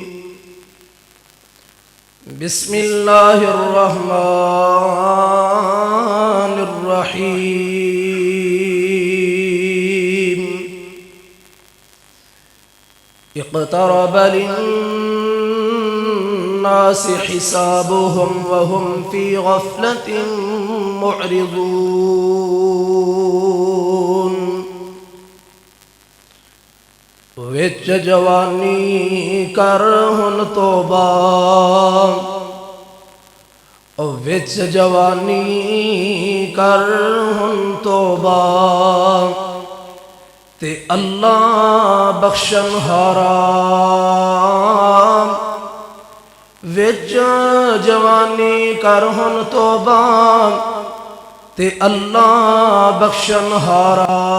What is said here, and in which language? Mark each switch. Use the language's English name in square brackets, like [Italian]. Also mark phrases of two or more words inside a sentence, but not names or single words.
[Arabic] بسم اللہ الرحمن الرحیم اقترب للناس حسابهم وهم في غفلة [Punjabi] معرضون وچ جوانی کر ہن توبہ وچ جوانی کر ہن توبہ تے اللہ بخشن ہارا وچ جوانی کر ہن توبہ تے اللہ بخشن ہارا